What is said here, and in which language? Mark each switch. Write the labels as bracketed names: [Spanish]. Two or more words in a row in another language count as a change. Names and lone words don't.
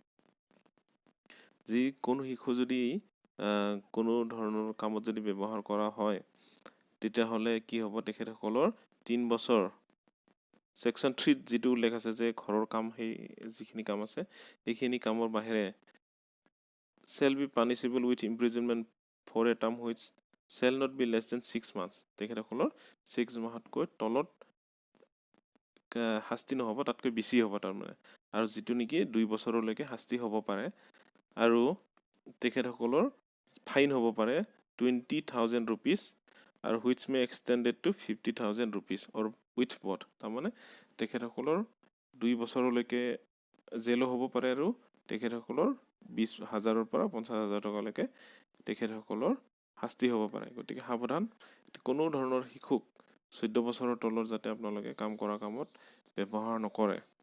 [Assamese] যি কোনো শিশু যদি কোনো ধৰণৰ কামত যদি ব্যৱহাৰ কৰা হয়, তেতিয়াহ'লে কি হ'ব, তেখেতসকলৰ 3 বছৰ, ছেকশ্যন 3ত যিটো উল্লেখ আছে যে ঘৰৰ কাম, সেই যিখিনি কাম আছে সেইখিনি কামৰ বাহিৰে [English] shall be punishable with imprisonment for a term which shall not be less than 6 months। [Assamese] তেখেতসকলৰ 6 মাহতকৈ তলত শাস্তি নহ'ব, তাতকৈ বেছি হ'ব তাৰমানে। আৰু যিটো নেকি 2 বছৰলৈকে শাস্তি হ'ব পাৰে, আৰু তেখেতসকলৰ ফাইন হ'ব পাৰে 20,000 rupees আৰু [English] which may extended to 50,000 rupees or with both [Assamese] তাৰমানে তেখেতসকলৰ 2 বছৰলৈকে জেলো হ'ব পাৰে আৰু তেখেতসকলৰ 20,000ৰ পৰা 50,000 টকালৈকে তেখেতসকলৰ শাস্তি হ'ব পাৰে গতিকে সাৱধান কোনো ধৰণৰ শিশুক 14 বছৰৰ তলৰ যাতে আপোনালোকে কাম কৰা কামত ব্যৱহাৰ নকৰে